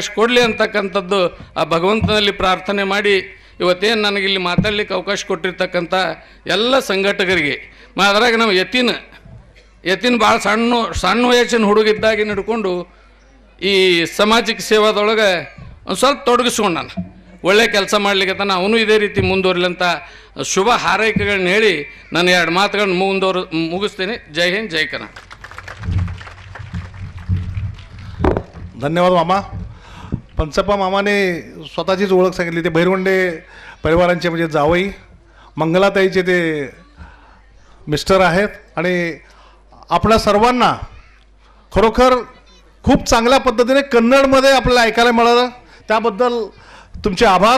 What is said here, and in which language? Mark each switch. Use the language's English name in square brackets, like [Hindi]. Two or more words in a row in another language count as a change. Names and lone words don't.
[Kannada] ಕೊಡಲಿ ಅಂತಕ್ಕಂಥದ್ದು ಆ ಭಗವಂತನಲ್ಲಿ ಪ್ರಾರ್ಥನೆ ಮಾಡಿ ಇವತ್ತೇನು ನನಗಿಲ್ಲಿ ಮಾತಾಡ್ಲಿಕ್ಕೆ ಅವಕಾಶ ಕೊಟ್ಟಿರ್ತಕ್ಕಂಥ ಎಲ್ಲ ಸಂಘಟಕರಿಗೆ, ಅದ್ರಾಗ ನಾವು ಯತಿನ್ ಭಾಳ ಸಣ್ಣ ವಯಸ್ಸಿನ ಹುಡುಗಿದ್ದಾಗಿ ನಡ್ಕೊಂಡು ಈ ಸಾಮಾಜಿಕ ಸೇವಾದೊಳಗೆ ಒಂದು ಸ್ವಲ್ಪ ತೊಡಗಿಸ್ಕೊಂಡು ನಾನು ಒಳ್ಳೆ ಕೆಲಸ ಮಾಡಲಿಕ್ಕೆ ಅವನು ಇದೇ ರೀತಿ ಮುಂದುವರಿಲಂತ ಶುಭ ಹಾರೈಕೆಗಳನ್ನ ಹೇಳಿ ನಾನು 2 ಮಾತುಗಳನ್ನ ಮುಗಿಸ್ತೇನೆ. ಜೈ ಹಿಂದ್, ಜೈ ಕರ್ನಾಟಕ. [Marathi] धन्यवाद मामा. पंचप्पा मामाने स्वतःचीच ओळख सांगितली. ते भैरवंडे परिवारांचे म्हणजे जावई मंगलाताईचे ते मिस्टर आहेत आणि आपल्या सर्वांना खरोखर खूप चांगल्या पद्धतीने कन्नडमध्ये आपल्याला ऐकायला मिळालं, त्याबद्दल तुमचे आभार.